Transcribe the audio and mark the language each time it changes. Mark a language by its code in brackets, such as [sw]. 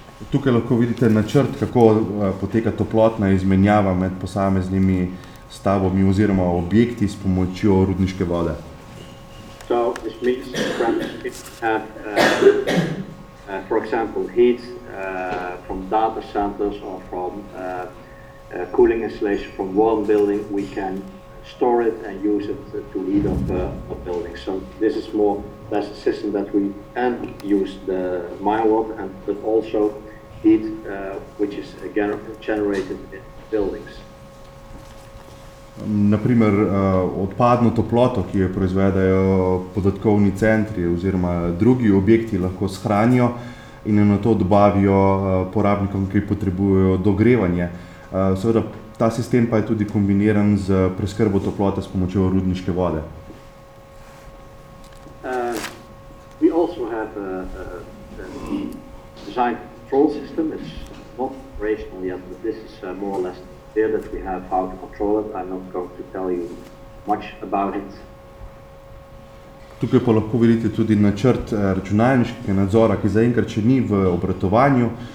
[sl] Tukaj lahko vidite načrt, kako poteka toplotna izmenjava med posameznimi stavbami oziroma objekti s pomočjo rudniške vode. [en] So this means that for example heat from data centers or from cooling installation from one building, we can store it and use it to heat up a building. So this is more that's a system that we can use the mine water and but also heat which is generated in buildings. [sl] Na primer odpadno toploto, ki jo proizvedajo podatkovni centri oziroma drugi objekti, lahko shranijo in jo na to dobavijo porabnikom, ki potrebujejo dogrevanje. Seveda, ta sistem pa je tudi kombiniran z preskrbo toplote s pomočjo rudniške vode. [en] We also have a design control system. It's not operational yet, but this is more or less here that we have how to control it. I'm not going to tell you much about it. [sl] Tukaj pa lahko vidite tudi načrt računalniškega nadzora, ki zaenkrat še ni v obratovanju.